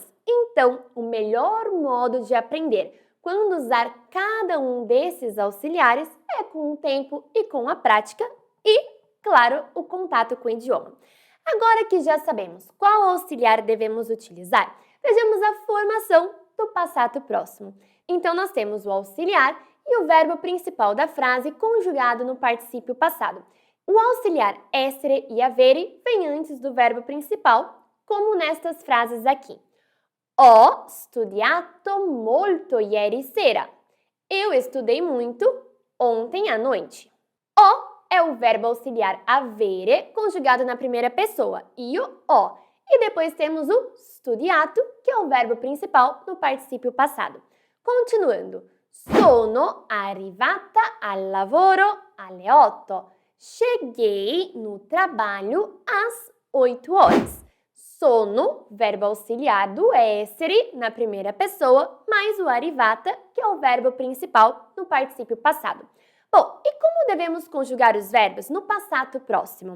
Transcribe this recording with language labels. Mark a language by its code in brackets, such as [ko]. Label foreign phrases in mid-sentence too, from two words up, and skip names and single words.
[pt] Então, o melhor modo de aprender quando usar cada um desses auxiliares é com o tempo e com a prática e, claro, o contato com o idioma. Agora que já sabemos qual auxiliar devemos utilizar, vejamos a formação do passato próximo. Então, nós temos o auxiliar e o verbo principal da frase conjugado no particípio passado. O auxiliar [it] essere e avere [pt] vem antes do verbo principal, como nestas frases aqui. [it] Ho studiato molto ieri sera. [pt] Eu estudei muito ontem à noite. O é o verbo auxiliar avere, conjugado na primeira pessoa, [it] io ho. [pt] E depois temos o studiato, que é o verbo principal no particípio passado. Continuando. [it] Sono arrivata al lavoro alle 8. [pt] Cheguei no trabalho às 8 horas. Sono, verbo auxiliar do essere na primeira pessoa, mais o arivata, que é o verbo principal no particípio passado. Bom, e como devemos conjugar os verbos no passado próximo?